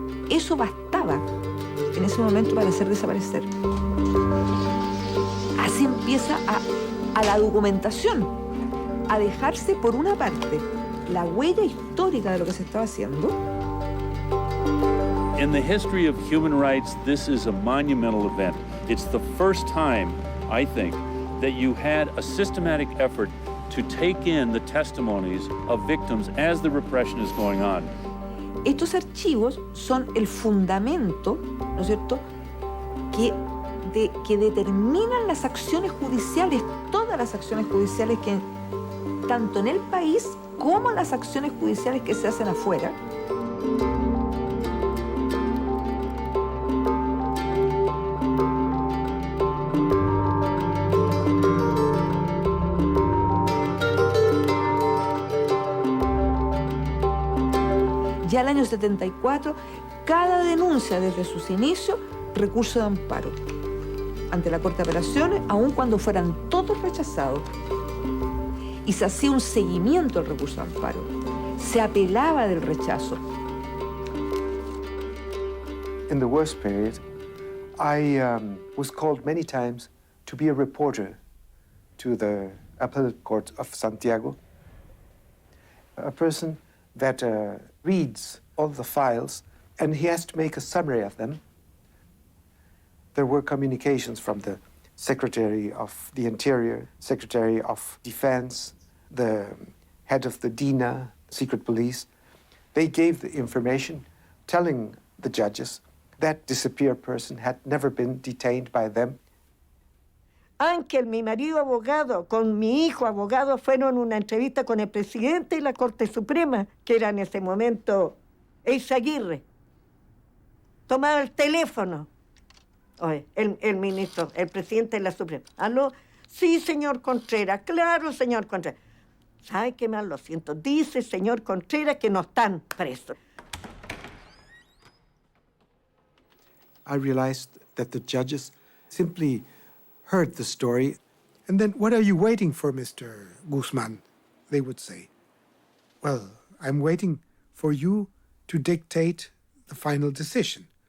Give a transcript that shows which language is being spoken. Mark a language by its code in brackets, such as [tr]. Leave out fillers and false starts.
[es] Eso bastaba en ese momento para hacer desaparecer. Así empieza a la documentación, a dejarse por una parte la huella histórica de lo que se estaba haciendo. [en] In the history of human rights, this is a monumental event. It's the first time, I think, that you had a systematic effort to take in the testimonies of victims as the repression is going on. [es] Estos archivos son el fundamento, ¿no es cierto?, que determinan las acciones judiciales, todas las acciones judiciales que, tanto en el país como las acciones judiciales que se hacen afuera. Ya el año 74, cada denuncia desde sus inicios, recurso de amparo ante la Corte de Apelaciones, aun cuando fueran todos rechazados. Y se hacía un seguimiento al recurso de amparo. Se apelaba del rechazo. [en] In the worst period, I was called many times to be a reporter to the Appellate Court of Santiago, a person that reads all the files and he has to make a summary of them. There were communications from the Secretary of the Interior, Secretary of Defense, the head of the DINA, secret police. They gave the information telling the judges that disappeared person had never been detained by them. [es] Ángel, mi marido abogado, con mi hijo abogado, fueron a una entrevista con el presidente de la Corte Suprema, que era en ese momento Eizaguirre. Tomaba el teléfono. Oye, el ministro, el presidente de la Suprema. ¿Aló? Sí, señor Contreras. Claro, señor Contreras. ¿Sabe qué más? Lo siento. Dice, señor Contreras, que no están presos. [en] I realized that the judges simply heard the story, and then, what are you waiting for, Mr. Guzman? They would say. Well, I'm waiting for you to dictate the final decision.